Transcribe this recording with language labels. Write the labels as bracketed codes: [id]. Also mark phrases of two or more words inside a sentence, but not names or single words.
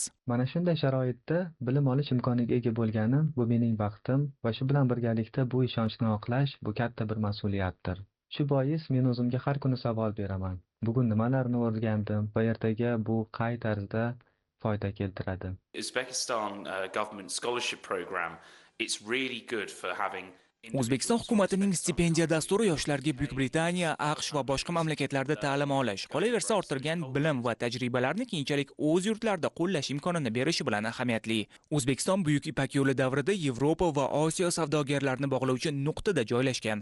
[uz] Mana shunday sharoitda bilim olish imkoniga ega bo'lganim bu mening baxtim va shu bilan birgalikda bu ishonchni oqlash bu katta bir mas'uliyatdir. Shu bois men o'zimga har kuni savol beraman. Bugun nimalarni o'rgandim va ertaga bu qay tarzda foyda keltiradi? [en] Uzbekistan government scholarship program, it's really good for having [uz] O'zbekiston hukumatining stipendiya dasturi yoshlarga Buyuk Britaniya, AQSh va boshqa mamlakatlarda ta'lim olish, qolaversa orttirgan bilim va tajribalarni keyinchalik o'z yurtlarida qo'llash imkonini berishi bilan ahamiyatli. O'zbekiston Buyuk Ipak yo'li davrida Yevropa va Osiyo savdogarlarini bog'lovchi nuqtada joylashgan.